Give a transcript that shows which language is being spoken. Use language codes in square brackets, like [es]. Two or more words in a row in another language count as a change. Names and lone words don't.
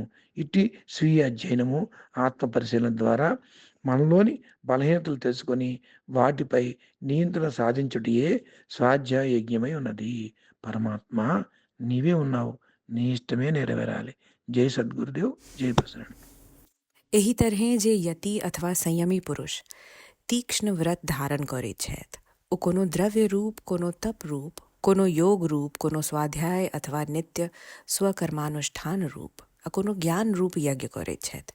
[te] ఇట్టి స్వీయ అధ్యయనము, ఆత్మ పరిశీలన ద్వారా మనలోని బలహీనతలు తెలుసుకొని వాటిపై నియంత్రణ సాధించుటయే స్వాధ్యాయ యజ్ఞమై ఉన్నది. పరమాత్మ నీవే ఉన్నావు. నీ ఇష్టమే నెరవేరాలి. జై సద్గురుదేవ్. జై ప్రసన్న. [mai] एही तरहे जे यति अथवा संयमी पुरुष तीक्ष्ण व्रत धारण करे छथि ओ कोनो द्रव्य रूप, कोनो तप रूप, कोनो योग रूप, कोनो स्वाध्याय अथवा नित्य स्वकर्मानुष्ठान रूप आ कोनो ज्ञान रूप यज्ञ करे छथि।